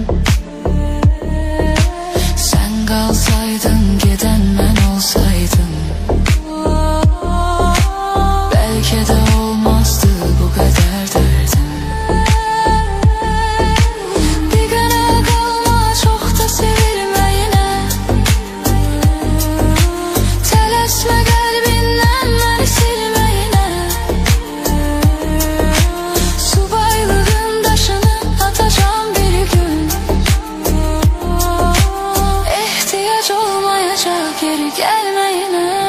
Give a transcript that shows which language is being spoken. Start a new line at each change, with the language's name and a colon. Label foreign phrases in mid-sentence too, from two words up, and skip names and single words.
Turkish: Sen kalsaydın giden ben olsaydım, belki de olmazdı bu kadar derdim. Bir güne kalma çok da sevilmeyine.
Azerbaijani: Tələsmə qəlbindən məni silməyinə. Subaylığın daşını atacağım bir gün. Ehtiyac olmayacaq geri gəlməyinə.